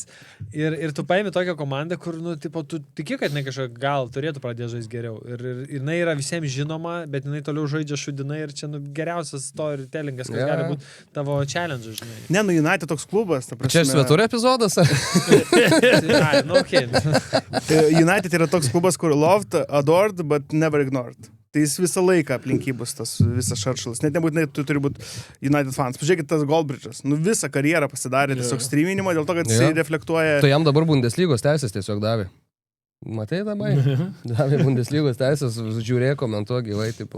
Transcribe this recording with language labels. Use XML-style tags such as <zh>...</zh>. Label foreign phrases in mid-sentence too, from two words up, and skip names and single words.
<lt>Ir tu paėmė tokią komandą, kur, tipo, tu tiki, kad ne kažką gal turėtų pradėti žaisti geriau. Ir jinai yra visiems žinoma, bet jinai toliau žaidžia šudinai ir čia, geriausias storytellingas, kas gali būti tavo challenge, žinai. Ne, United toks klubas, ta prasme. Čia svetur epizodas? United yra toks klubas, kur</lt> <en>loved, adored, but never ignored.</en> <lt>Tai jis visą laiką aplink jį bus tas visas šaršalas. Net nebūtinai tu turi būti United fans. Pažiūrėkit tas Goldbridge'as. Visą karjerą pasidarė tiesiog streaminimo, dėl to, kad jis reflektuoja. Tai jam dabar Bundeslygos teisės tiesiog davė. Matai dabar? Davė Bundeslygos teisės, žiūrėjo, komentuoja gyvai, tipo.</lt>